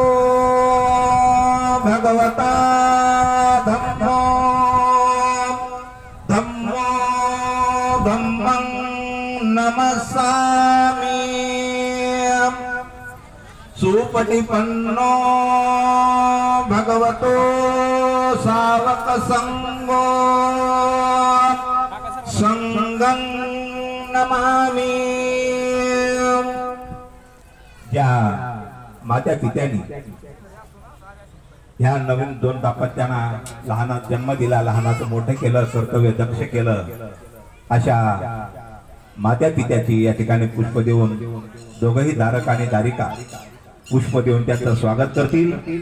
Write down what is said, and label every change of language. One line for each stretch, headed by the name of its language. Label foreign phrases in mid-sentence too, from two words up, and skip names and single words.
Pali: भगवता धम्मो धम्मो धम्मं नमस्सामि सुपटिपन्नो भगवतो सावक संगो संगं नमामि।
Marathi: या मात्या पित्यांनी ह्या नवीन 2 दाम्पत्यांना लहानात जन्म दिला, लहानाचं मोठं केलं, कर्तव्य दक्ष केलं, अशा मात्या पित्याची या ठिकाणी पुष्प देऊन दोघंही धारक आणि धारिका पुष्प देऊन त्याचं स्वागत करतील।